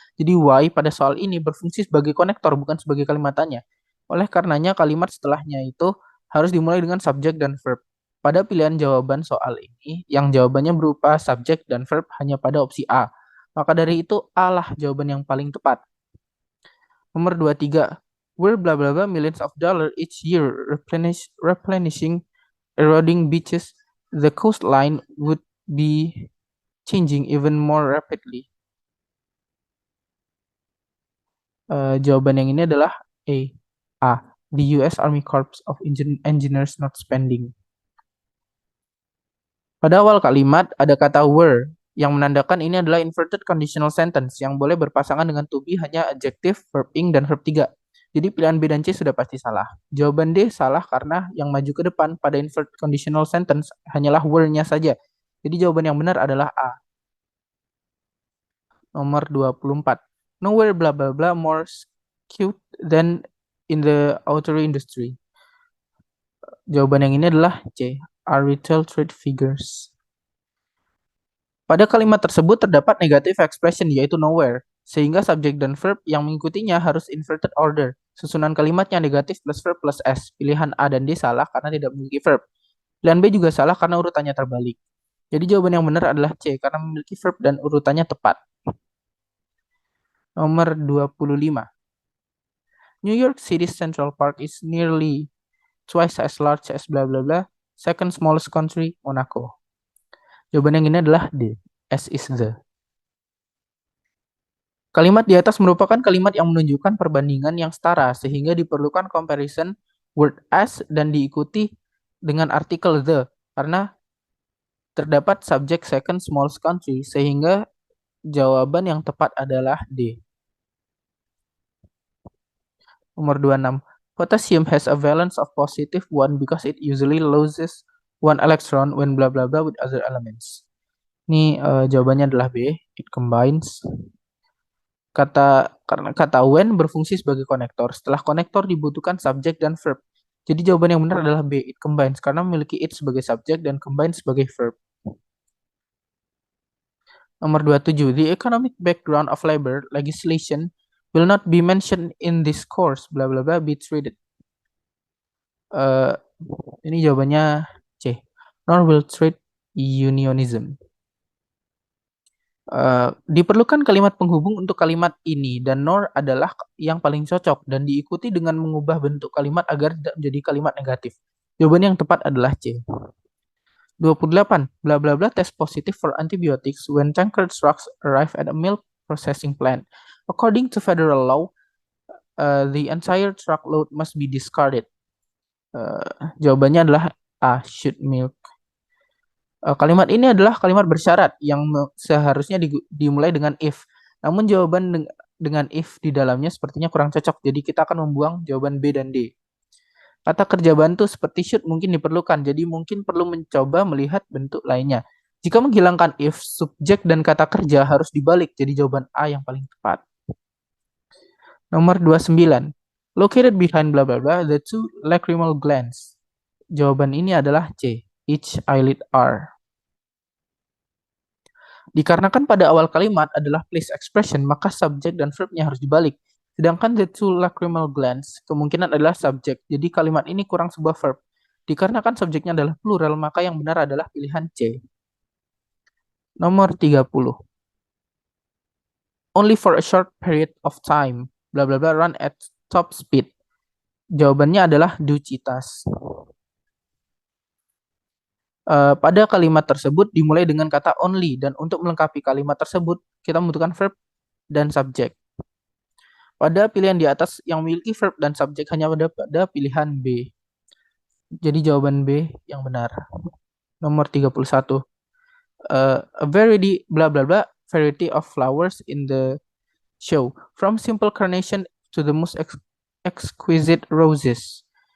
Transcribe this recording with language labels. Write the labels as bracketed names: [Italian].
[Indonesian] Jadi why pada soal ini berfungsi sebagai konektor bukan sebagai kalimat tanya. Oleh karenanya kalimat setelahnya itu harus dimulai dengan subjek dan verb. Pada pilihan jawaban soal ini yang jawabannya berupa subjek dan verb hanya pada opsi A. Maka dari itu A lah jawaban yang paling tepat. Nomor 23. [English] where blah blah blah millions of dollars each year replenishing eroding beaches, the coastline would be changing even more rapidly. [Indonesian] Jawaban yang ini adalah A. A. [English] The US Army Corps of Engineers not spending. [Indonesian] Pada awal kalimat ada kata were yang menandakan ini adalah inverted conditional sentence yang boleh berpasangan dengan to be hanya adjective, verb ing, dan verb 3. Jadi pilihan B dan C sudah pasti salah. Jawaban D salah karena yang maju ke depan pada inverted conditional sentence hanyalah were-nya saja. Jadi jawaban yang benar adalah A. Nomor 24. [English] Nowhere blah blah blah more skewed than in the auto industry. [Indonesian] Jawaban yang ini adalah C. [English] Are retail trade figures. [Indonesian] Pada kalimat tersebut terdapat negative expression yaitu nowhere, sehingga subjek dan verb yang mengikutinya harus inverted order. Susunan kalimatnya negatif plus verb plus S. Pilihan A dan D salah karena tidak memiliki verb. Pilihan B juga salah karena urutannya terbalik. Jadi jawaban yang benar adalah C karena memiliki verb dan urutannya tepat. Nomor 25. [English] New York City's Central Park is nearly twice as large as blah blah blah. Second smallest country, Monaco. [Indonesian] Jawaban yang ini adalah D. [English] S is the. [Indonesian] Kalimat di atas merupakan kalimat yang menunjukkan perbandingan yang setara, sehingga diperlukan comparison word as dan diikuti dengan artikel the, karena terdapat subjek second smallest country, sehingga jawaban yang tepat adalah D. Nomor 26. [English] Potassium has a valence of positive 1 because it usually loses 1 electron when blah blah blah with other elements. [Indonesian] Ini jawabannya adalah B. [English] It combines. [Indonesian] Karena kata when berfungsi sebagai konektor. Setelah konektor dibutuhkan subjek dan verb. Jadi jawaban yang benar adalah B. [English] It combines [Indonesian] karena memiliki it sebagai subjek dan combine sebagai verb. Nomor 27. [English] The economic background of labor legislation will not be mentioned in this course. Blah blah blah be treated. [Indonesian] Ini jawabannya C. [English] Nor will treat unionism. [Indonesian] Diperlukan kalimat penghubung untuk kalimat ini dan nor adalah yang paling cocok dan diikuti dengan mengubah bentuk kalimat agar tidak menjadi kalimat negatif. Jawaban yang tepat adalah C. [English] 28. Blah blah blah test positive for antibiotics when tanker trucks arrive at a milk processing plant. According to federal law, the entire truckload must be discarded. [Indonesian] Jawabannya adalah A. [English] Should milk. [Indonesian] Kalimat ini adalah kalimat bersyarat yang seharusnya dimulai dengan if. Namun jawaban dengan if di dalamnya sepertinya kurang cocok. Jadi kita akan membuang jawaban B dan D. Kata kerja bantu seperti should mungkin diperlukan. Jadi mungkin perlu mencoba melihat bentuk lainnya. Jika menghilangkan if, subjek dan kata kerja harus dibalik. Jadi jawaban A yang paling tepat. Nomor 29. [English] Located behind blah blah blah, the two lacrimal glands. [Indonesian] Jawaban ini adalah C. [English] Each eyelid are. [Indonesian] Dikarenakan pada awal kalimat adalah place expression, maka subjek dan verbnya harus dibalik. Sedangkan [English] the two lacrimal glands [Indonesian] kemungkinan adalah subjek. Jadi kalimat ini kurang sebuah verb. Dikarenakan subjeknya adalah plural, maka yang benar adalah pilihan C. Nomor 30. [English] Only for a short period of time. Blah blah blah run at top speed. [Indonesian] Jawabannya adalah do citas. Pada kalimat tersebut dimulai dengan kata only dan untuk melengkapi kalimat tersebut kita membutuhkan verb dan subjek. Pada pilihan di atas yang memiliki verb dan subjek hanya pada pilihan B. Jadi jawaban B yang benar. Nomor 31. [English] A variety blah blah blah variety of flowers in the show from simple carnation to the most exquisite roses.